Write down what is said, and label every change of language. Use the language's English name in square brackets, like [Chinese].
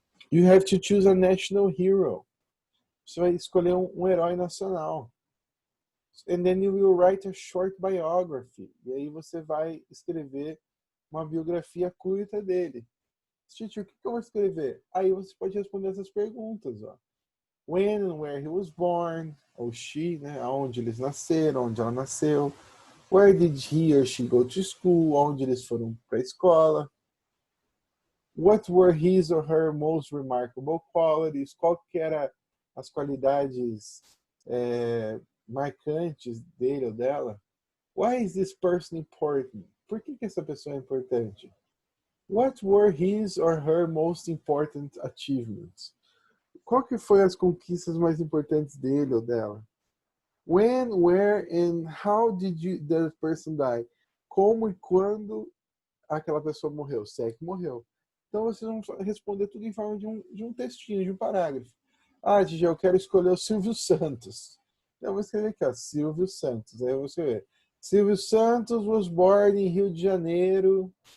[English] You have to choose a national hero. [Portuguese] Você vai escolher um herói nacional. [English] And then you will write a short biography. [Portuguese] E aí você vai escrever uma biografia curta dele. Teacher, o que eu vou escrever? Aí você pode responder essas perguntas. Ó. [English] When and where he was born, [Portuguese] ou [English] she, [Portuguese] né? Onde eles nasceram, onde ela nasceu. [English] Where did he or she go to school? [Portuguese] Onde eles foram para a escola. [English] What were his or her most remarkable qualities? [Portuguese] Qual que era as qualidades marcantes dele ou dela? [English] Why is this person important? [Portuguese] Por que essa pessoa é importante? [English] What were his or her most important achievements? [Portuguese] Qual que foi as conquistas mais importantes dele ou dela? [English] When, where, and how did that person die? [Portuguese] Como e quando aquela pessoa morreu? Se é que morreu. Então vocês vão responder tudo em forma de um textinho, de um parágrafo. Gigi, eu quero escolher o Silvio Santos. Então eu vou escrever aqui, ó, Silvio Santos. Aí eu vou escrever. [English] Silvio Santos was born [Portuguese] em [English] Rio de Janeiro.